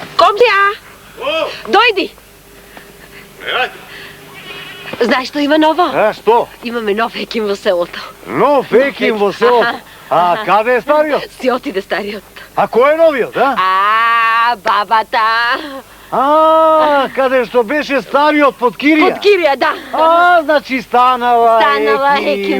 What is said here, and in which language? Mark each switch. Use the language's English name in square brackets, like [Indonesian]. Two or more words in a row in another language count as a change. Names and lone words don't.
[Macedonian] Комшија! Дојди! Знаш што има ново? А, што? Imаме нов еким во селото. Нов еким во селото? А каде е стариот? Си отиде стариот. А кој е новиот, а? Бабата. Каде што беше стариот под Кирија? Под Кирија, да. Значи станала еким.